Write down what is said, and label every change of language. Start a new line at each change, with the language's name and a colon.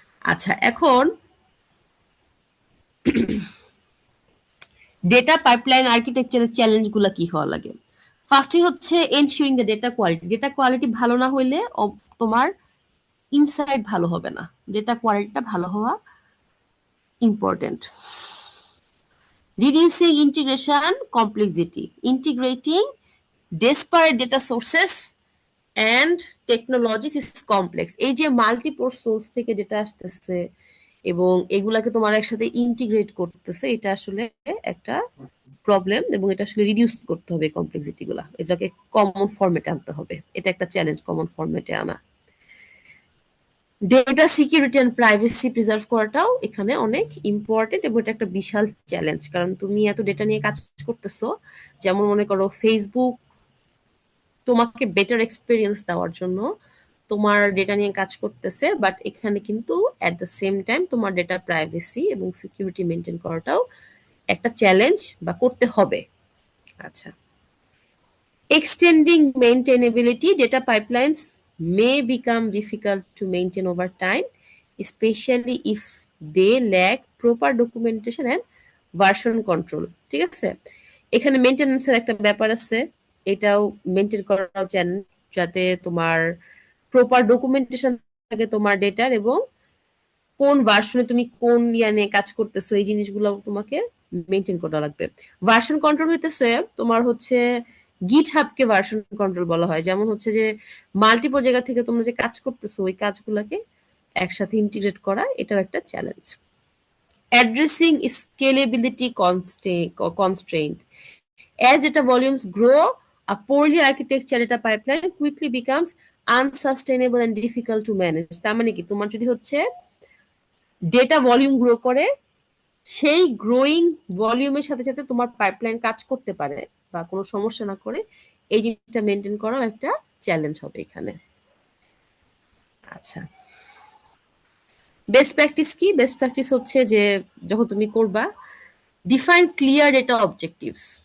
Bangla: আচ্ছা, এখন data pipeline আর্কিটেকচারের চ্যালেঞ্জগুলো কি হওয়া লাগে। ফার্স্টই হচ্ছে
English: Ensuring the data quality.
Bangla: Data quality ভালো না হইলে তোমার ইনসাইট ভালো হবে না। ডেটা কোয়ালিটিটা ভালো হওয়া important.
English: Reducing integration complexity, integrating disparate data sources and technologies is complex।
Bangla: এই যে মাল্টিপল সোর্স থেকে ডেটা আসতেছে এবং এগুলাকে তোমার একসাথে ইন্টিগ্রেট করতেছে, এটা আসলে একটা প্রবলেম, এবং এটা আসলে রিডিউস করতে হবে কমপ্লেক্সিটি গুলা, এটাকে কমন ফরম্যাটে আনতে হবে। এটা একটা চ্যালেঞ্জ, কমন ফরম্যাটে আনা। Data security and privacy preserve করাটাও এখানে অনেক ইম্পর্টেন্ট, এবং এটা একটা বিশাল চ্যালেঞ্জ, কারণ তুমি এত ডেটা নিয়ে কাজ করতেছো। যেমন মনে করো ফেসবুক তোমাকে বেটার এক্সপিরিয়েন্স দেওয়ার জন্য তোমার ডেটা নিয়ে কাজ করতেছে, বাট এখানে কিন্তু অ্যাট দ্য সেম টাইম তোমার ডেটা প্রাইভেসি এবং সিকিউরিটি মেনটেন করাটাও একটা চ্যালেঞ্জ বা করতে হবে।
English: আচ্ছা, extending maintainability, data pipelines may become difficult to maintain over time, especially if they lack proper documentation and version control।
Bangla: ঠিক আছে, এখানে মেনটেন্যান্সের একটা ব্যাপার আছে, এটাও মেনটেন করাও চ্যালেঞ্জ, যাতে তোমার প্রপার ডকুমেন্টেশন থাকে তোমার ডেটার, এবং কোন ভার্সনে তুমি কোন ইয়া নিয়ে কাজ করতেছো এই জিনিসগুলো তোমাকে মেনটেন করা লাগবে। ভার্সন কন্ট্রোল হইতেছে তোমার হচ্ছে গিটহাবকে ভার্সন কন্ট্রোল বলা হয়, যেমন হচ্ছে যে মাল্টিপল জায়গা থেকে তোমরা যে কাজ করতেছো ওই কাজগুলোকে একসাথে ইন্টিগ্রেট করা, এটাও একটা challenge.
English: Addressing scalability constraint, as data volumes grow, a poorly architectured data pipeline quickly becomes unsustainable and difficult to manage।
Bangla: তার মানে কি, তোমার যদি হচ্ছে ডেটা ভলিউম গ্রো করে, সেই গ্রোয়িং ভলিউমের সাথে সাথে তোমার পাইপলাইন কাজ করতে পারে বা কোনো সমস্যা না করে, এই জিনিসটা মেনটেন করাও একটা চ্যালেঞ্জ হবে এখানে। আচ্ছা, বেস্ট প্র্যাকটিস কি? বেস্ট প্র্যাকটিস হচ্ছে যে যখন তুমি করবা,
English: Define clear data objectives.